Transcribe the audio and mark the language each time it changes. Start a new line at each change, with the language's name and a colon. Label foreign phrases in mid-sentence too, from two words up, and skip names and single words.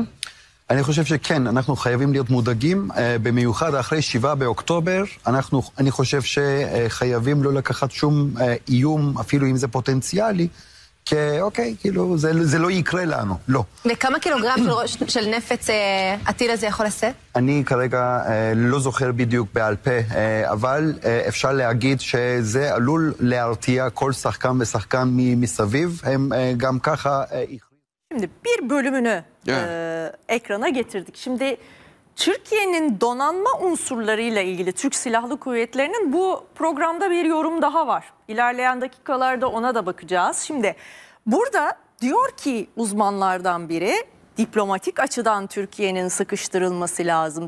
Hebrew: אני חושב שכן, אנחנו חייבים להיות מודאגים, במיוחד אחרי 7 באוקטובר, אני חושב שחייבים לא לקחת שום איום, אפילו אם זה פוטנציאלי, כי אוקיי, כאילו, זה לא יקרה לנו, לא. וכמה קילוגרם של נפץ הטיל הזה יכול לשאת? אני כרגע לא זוכר בדיוק בעל פה, אבל אפשר להגיד שזה עלול להרתיע כל שחקן ושחקן מסביב, הם גם ככה...
Turkish: Şimdi bir bölümünü ekrana getirdik. Şimdi Türkiye'nin donanma unsurlarıyla ilgili Türk Silahlı Kuvvetleri'nin bu programda bir yorum daha var. İlerleyen dakikalarda ona da bakacağız. Şimdi burada diyor ki uzmanlardan biri, diplomatik açıdan Türkiye'nin sıkıştırılması lazım.